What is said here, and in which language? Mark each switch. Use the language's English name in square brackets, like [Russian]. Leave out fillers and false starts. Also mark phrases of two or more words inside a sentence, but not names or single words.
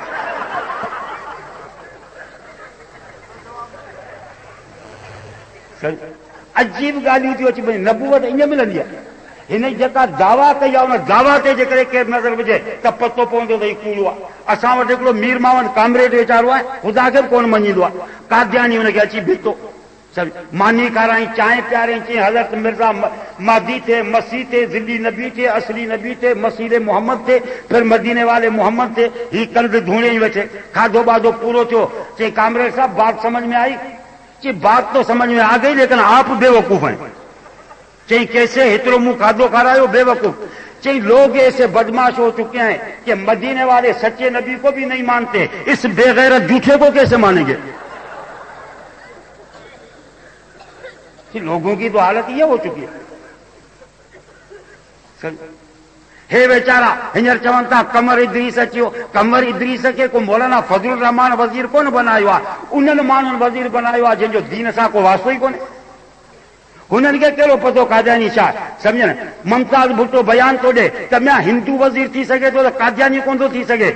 [Sindhi] अजीब ॻाल्हियूं थियूं अची वञनि, नबूवत ईअं मिलंदी आहे। हिन जेका दावा कई आहे, उन दावा ते जेकॾहिं केरु नज़र विझे त पतो पवंदो त हीउ कूड़ो आहे। असां वटि हिकिड़ो मीर मावन कामरेड वीचारो आहे, ख़ुदा खे बि कोन मञींदो आहे। कादियानी हुनखे अची बीठो, मानी खाराई, चांहि पियारई, चई हज़रत मिर्ज़ा मादी थे, मसीह थे, ज़िली नबी थे, असली नबी थे, मसीह मोहम्मद थे, [Urdu] پھر مدینے والے محمد تھے. [Sindhi] ही कंध धूणे ई वेठे, खाधो बाधो पूरो थियो। [Urdu] چئی کامریڈ صاحب بات سمجھ میں آئی? چئی بات تو سمجھ میں آ گئی، لیکن آپ بیوقوف ہیں. چئی کیسے? [Sindhi] हेतिरो मुंह खाधो खारायो, बेवकूफ। [Urdu] چئی لوگ ایسے بدمعاش ہو چکے ہیں کہ مدینے والے سچے نبی کو بھی نہیں مانتے، اس بےغیرت جھوٹے کو کیسے مانیں گے? لوگوں کی تو حالت یہ ہو چکی ہے. [Sindhi] हे बेचारा हींअर चवनि था कमर इदरीस अचियो। कमर इदरीस खे को मौलाना फज़लुर रहमान वज़ीर कोन बनायो आहे, उन्हनि माण्हुनि वज़ीर बनायो आहे जंहिंजो दीन सां को वास्तो ई कोन्हे। हुननि खे कहिड़ो पतो कादियानी छा आहे? सम्झ न, मुमताज़ भुट्टो बयान थो ॾे त ॿिया हिंदू वज़ीर थी सघे थो त कादियानी कोन थो थी सघे।